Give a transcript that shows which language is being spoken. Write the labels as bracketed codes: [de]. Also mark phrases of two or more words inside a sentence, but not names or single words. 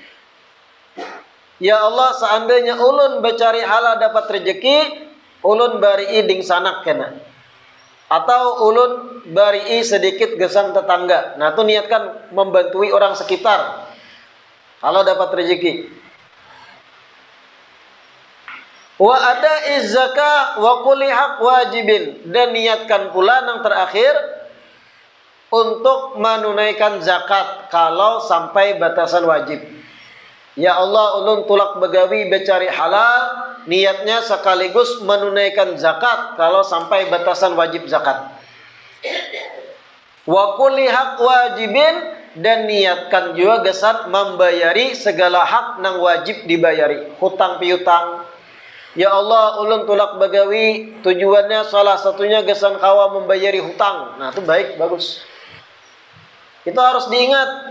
[bjn] Ya Allah, seandainya ulun becari halal dapat rezeki, ulun bari ding sanak kena, atau ulun bari sedikit gesan tetangga. Nah tu niatkan membantui orang sekitar kalau dapat rezeki. [ar] وأداء الزكاة وكل حق واجب, [bjn] dan niatkan pula yang terakhir untuk menunaikan zakat kalau sampai batasan wajib. Ya Allah ulun tulak bagawi becari halal, niatnya sekaligus menunaikan zakat kalau sampai batasan wajib zakat. [ar] وكل حق واجب, [bjn] dan niatkan juga gesan membayari segala hak nang wajib dibayari, hutang piutang. Ya Allah ulun tulak bagawi tujuannya salah satunya gesan kawa membayari hutang. Nah itu baik, bagus. Itu harus diingat.